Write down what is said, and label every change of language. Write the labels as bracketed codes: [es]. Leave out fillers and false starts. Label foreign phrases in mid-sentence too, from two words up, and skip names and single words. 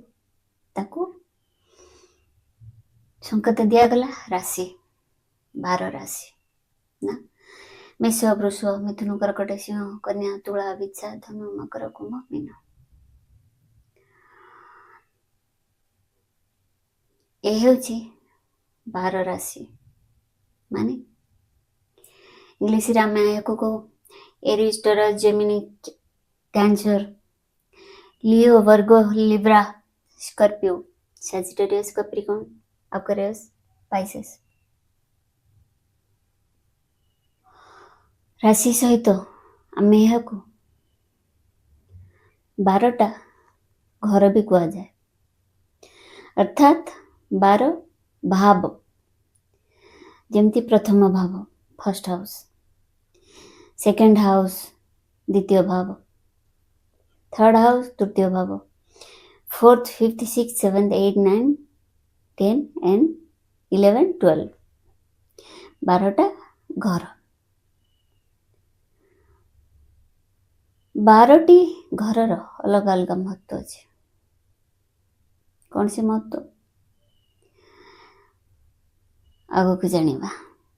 [or] ତାକୁ ସଂକେତ ଦିଆଗଲା ରାଶି, 12 ରାଶି ନା, ମେଷ, ବୃଷ, ମିଥୁନ, କର୍କଟ, ସିଂହ, କନ୍ୟା, ତୁଳା, ବିଛା, ଧନୁ, ମକର, କୁମ୍ଭ, ମୀନ। ଏ ହେଉଛି 12 ରାଶି। ମାନେ ଇଂଲିଶରେ ଆମେ ଏହାକୁ କହୁ ଏରିଜ୍, ଟରସ୍, ଜେମିନି, କ୍ୟାନ୍ସର, লিও, ভার্গো, লিব্রা, স্করপিও, স্যাজিটেরিয়াস, ক্যাপ্রিকর্ন, অ্যাকুয়ারিয়াস, পাইসেস। ରାଶି ସହିତ ଆମେ ଏହାକୁ 12ଟା ଘର ବି କୁହାଯାଏ, ଅର୍ଥାତ୍ 12 ଭାବ। ଯେମିତି ପ୍ରଥମ ଭାବ [en] first house, second house [or] ଦ୍ୱିତୀୟ ଭାବ, [en] third house [or] ତୃତୀୟ ଭାବ, [en] fourth, fifth, six, seventh, 8, 9, 10 and 11, 12, [or] 12ଟା ଘର। 12ଟି ଘରର ଅଲଗା ଅଲଗା ମହତ୍ଵ ଅଛି। କଣ ସେ ମହତ୍ଵ ଆଗକୁ ଜାଣିବା।